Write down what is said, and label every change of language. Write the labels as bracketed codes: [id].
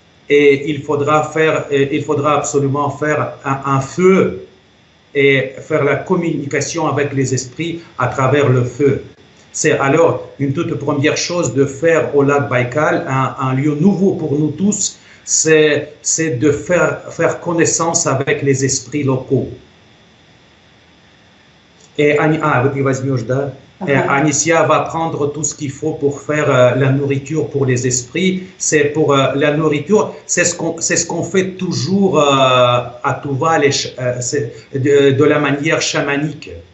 [fr] Et il faudra absolument faire un feu et faire la communication avec les esprits à travers le feu. C'est alors une toute première chose de faire au lac Baïkal, un lieu nouveau pour nous tous, c'est de faire connaissance avec les esprits locaux. [ru] Et вот ты возьмешь, да? [fr] Anisia va prendre tout ce qu'il faut pour faire la nourriture pour les esprits. C'est pour la nourriture, c'est ce qu'on fait toujours à Touva, de la manière chamanique.